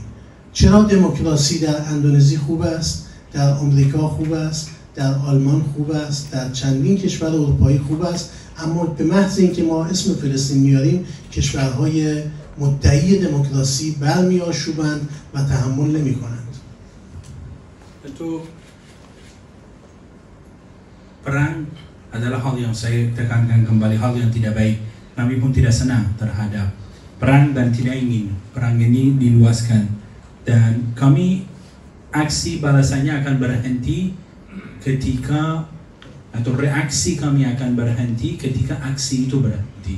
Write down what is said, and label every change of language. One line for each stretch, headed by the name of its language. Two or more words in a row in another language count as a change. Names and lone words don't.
Persian: چرا دموکراسی در اندونزی خوب است، در آمریکا خوب است، در آلمان خوب است، در چندین کشور اروپایی خوب است، اما به محض اینکه ما اسم فلسطین میاریم کشورهای مدعی دموکراسی برمی‌آشوبند و تحمل نمی‌کنند.
Indonesian: Tentu perang adalah hal yang saya tekankan kembali, hal yang tidak baik. Kami pun tidak senang terhadap perang dan tidak ingin perang ini diluaskan. Dan kami aksi balasannya akan berhenti ketika, atau reaksi kami akan berhenti ketika aksi itu berhenti.